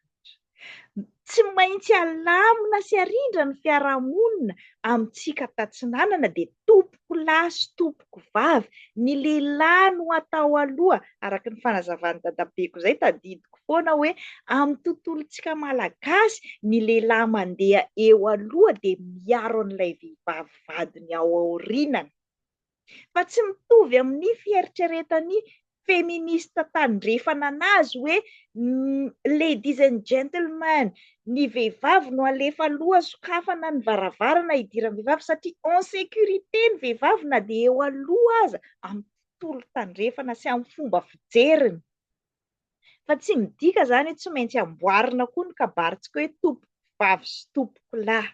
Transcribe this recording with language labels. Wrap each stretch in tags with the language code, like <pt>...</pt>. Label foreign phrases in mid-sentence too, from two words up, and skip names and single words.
<mg>Tsy maintsy alamina sy arindra ny fiarahamonina amintsika tatsinanana dia tompoko lahy sy tompoko vavy, ny lehilahy no atao aloha, araka ny fanazavan'ny dadabeko izay tadidiko foana hoe amin'ny tontolontsika malagasy ny lehilahy mandeha eo aloha dia miaro an'ilay vehivavy vadiny ao aorianany. Fa tsy mitovy amin'ny fieritreretan'ny feminista tandrefana anazy hoe</mg> <en>ladies and gentlemen,</en> <mg>ny vehivavy no alefa aloha sokafana ny varavarana idiran'ny vehivavy satria</mg> <fr>en sécurité</fr> <mg>ny vehivavy na dia eo aloha aza amin'ny tontolo tandrefana sy amin'ny fomba fijeriny. Fa tsy midika zany hoe tsy maintsy amboarina koa ny kabarintsika hoe tompoko vavy sy tompoko lahy.</mg>